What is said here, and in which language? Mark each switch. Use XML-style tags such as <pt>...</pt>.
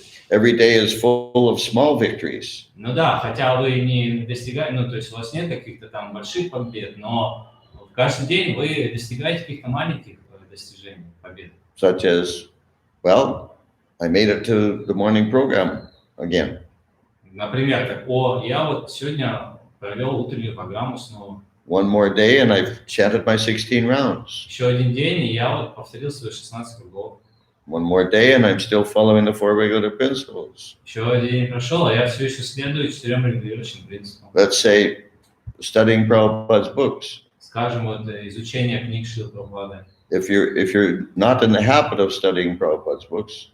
<en>Every day is full of small victories.</en> <ru>Ну да, хотя вы не достигаете, то есть у вас нет каких-то там больших побед, но каждый день вы достигаете каких-то маленьких достижений, побед.</ru> <en>Such as, well, I made it to the morning program again.</en> <ru>Например, так, я вот сегодня провел утреннюю программу снова.</ru> <en>One more day and I've chanted my 16 rounds.</en> <ru>Еще один день, и я вот повторил свои 16 кругов.</ru> <en>One more day and I'm still following the 4 regular principles.</en> <ru>Еще один день прошел, а я все еще следую 4 регулирующим принципам.</ru> <en>Let's say studying Prabhupada's books.</en> <ru>Скажем, вот изучение книг Шрилы Прабхупады.</ru> <en>If you're not in the habit of studying Prabhupada's books,</en>